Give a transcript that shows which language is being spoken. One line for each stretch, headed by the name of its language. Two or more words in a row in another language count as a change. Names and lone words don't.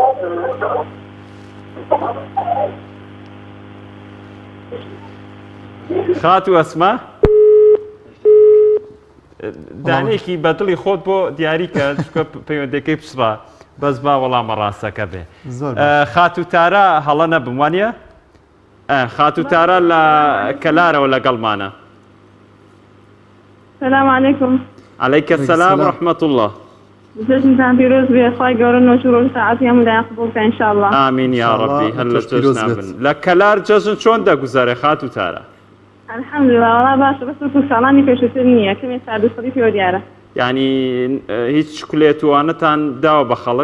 Central Kurdish: خاتو ئەسما دانێکی بەدڵی خۆت بۆ دیاری کە پەیوەندەکەی پسڕا بەس با وەڵامە ڕاستەکە بێ. خاتو تارە هەڵە نەبم وانە؟ خاتو تارە لە کەلارەوە لەگەڵمانە.
Arabic: السلام عليكم. عليك السلام ورحمة الله.
Central Kurdish: جشنتان پیرۆز بێ خی گەورە نۆش و ڕۆژ ساعەتی هەموو لایەن قبوڵ بکە ئینشاءالله. ئامین یا ڕەبی هەر لە جەژن بن. لە کەلار جەژن چۆن دەگوزارێ خاتو تارە؟
Arabic: الحەمدولله وەڵا
Central Kurdish: باشە بەس وەکو ساڵانی پێشووتر نییە کەمێ سادوسەڵی پێوە دیارە. یعنی هیچ چکولێتوانەتان داوە بە خەڵک؟